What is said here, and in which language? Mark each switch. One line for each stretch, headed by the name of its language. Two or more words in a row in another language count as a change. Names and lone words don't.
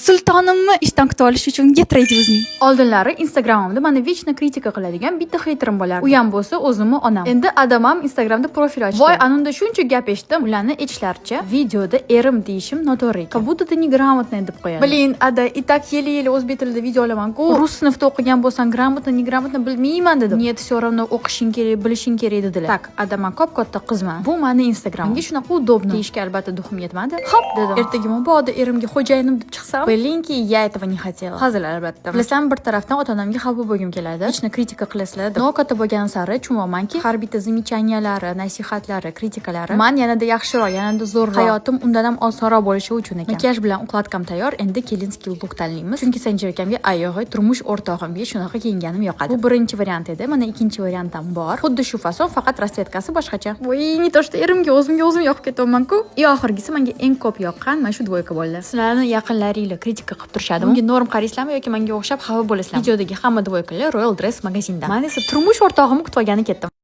Uzbek: Sultonimni ishdan kutib olish uchun
English: get ready with me.
Uzbek: Oldinlari Instagramimda meni vechna kritika qiladigan bitta haterim bo'lardi. U ham bo'lsa o'zimni onam. Endi adamam Instagramda profil ochdi. Voy, anunda shuncha gap eshitdim. Ularni aytishlaricha, videoda erim deyishim noto'g'ri ekan.
Russian: Как будто ты неграмотная
Uzbek: deb qo'yadi.
Russian: Blin,
Uzbek: ada,
Russian: и так еле-еле
Uzbek: o'zbek tilida video olaman-ku. Rus sinfda o'qigan bo'lsam,
Russian: gрамотно, неграмотно
Uzbek: bilmayman dedim.
Russian: Нет, всё равно
Uzbek: o'qishing kerak, bilishing kerak dedilar. Tak, adaman katta qizman. Bu meni Instagram. Menga shunaqa udobno deyishga albatta duxim yetmadi. Hop dedim. Ertaga mabodo erimga xo'jayinim deb chiqsam, bilinki,
Russian: я этого не хотела.
Uzbek: Hazil albatta. Bilasam, bir tarafdan ota-onamga xafa bo'lgim keladi. Hechni kritika qilasizlar. No katta bo'lgan sari tushunmaymanki, har bitta zamichaniyalari, nasihatlari, kritikalari men yanada yaxshiroq, yanada zo'rroq, hayotim undan ham osonroq bo'lishi uchun ekan. Makiyaj bilan ukladkam tayyor, endi kelinskiy look tanlaymiz. Chunki Sanjarkamga ayog'i turmush o'rtog'imga shunaqa kiyinganim yoqadi. Bu birinchi variant edi. Mana ikkinchi variant ham bor. Xuddi shu fason, faqat rasvetkasi boshqacha. Voy,
Russian: не то что
Uzbek: erimga o'zim yoqib ketaman-ku. Oxirgisi menga eng ko'p yoqqan mana shu dvoyka bo'ldi. Sizlarni yaqinlaringlar kritika qilib turishadi. Unga norm qaraysizlarmi yoki menga o'xshab xafa bo'lasizlarmi? Videodagi hamma dvoykalar Royal Dress magazindan. Men esa turmush o'rtog'imni kutib olgani ketdim.